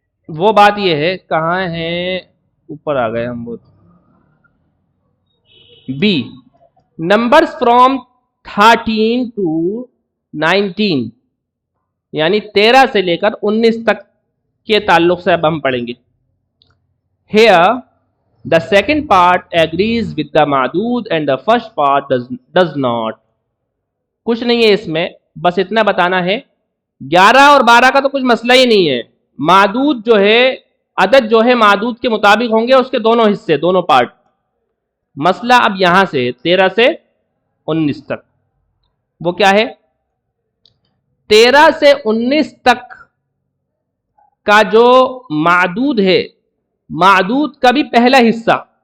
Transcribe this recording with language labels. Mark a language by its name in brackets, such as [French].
[Hindi] वो बात ये है, कहाँ है, ऊपर आ गए हम। वो बी, [English] numbers from 13 to 19, [Hindi] यानी 13 से लेकर 19 तक के ताल्लुक से अब हम पढ़ेंगे। [English] Here the second part agrees with the मादूद and the first part does not। [Hindi] कुछ नहीं है इसमें, बस इतना बताना है 11 और 12 का तो कुछ मसला ही नहीं है। मादूद जो है, अदद जो है मादूद के मुताबिक होंगे, उसके दोनों हिस्से, दोनों पार्ट। मसला अब यहां से 13 से 19 तक, वो क्या है, 13 से 19 तक का जो मादूद है, मादूद का भी पहला हिस्सा